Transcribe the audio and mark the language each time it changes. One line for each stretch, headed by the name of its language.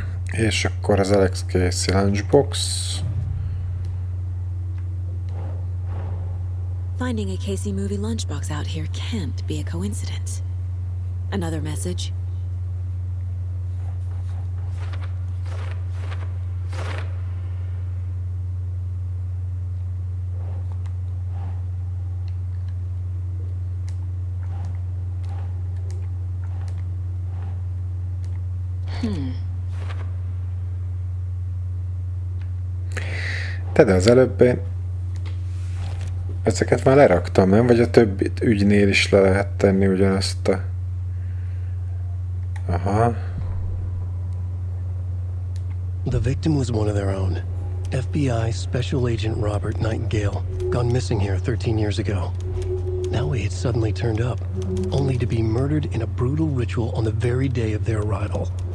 Hungarian: És akkor az Alex Casey lunchbox.
English: Finding a Casey movie lunchbox out here can't be a coincidence. Another message.
Hungarian: De az előbb én ezeket már leraktam, nem? Vagy a többi ügynél is le lehet tenni ugyanazt a... Aha.
English: The victim was one of their own. FBI Special Agent Robert Nightingale, gone missing here 13 years ago. Now he had suddenly turned up, only to be murdered in a brutal ritual on the very day of their arrival.